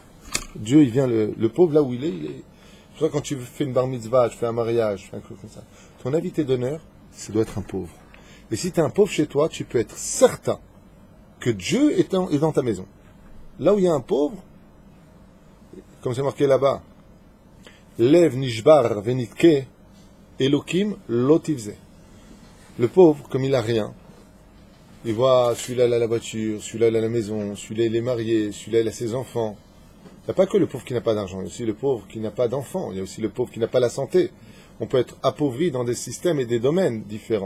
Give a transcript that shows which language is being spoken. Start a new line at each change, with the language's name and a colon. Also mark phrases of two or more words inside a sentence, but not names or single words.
French: Dieu, il vient, le pauvre, là où il est. C'est pour ça, quand tu fais une bar mitzvah, tu fais un mariage, tu fais un truc comme ça, ton invité d'honneur, ça doit être un pauvre. Et si tu es un pauvre chez toi, tu peux être certain que Dieu est dans ta maison. Là où il y a un pauvre, comme c'est marqué là-bas,
Hebrew: לב נשבר ונדכה, אלוקים לא תבזה.
French: Le pauvre, comme il n'a rien, il voit celui-là il a la voiture, celui-là il a la maison, celui-là il est marié, celui-là il a ses enfants. Il n'y a pas que le pauvre qui n'a pas d'argent, il y a aussi le pauvre qui n'a pas d'enfants, il y a aussi le pauvre qui n'a pas la santé. On peut être appauvri dans des systèmes et des domaines différents.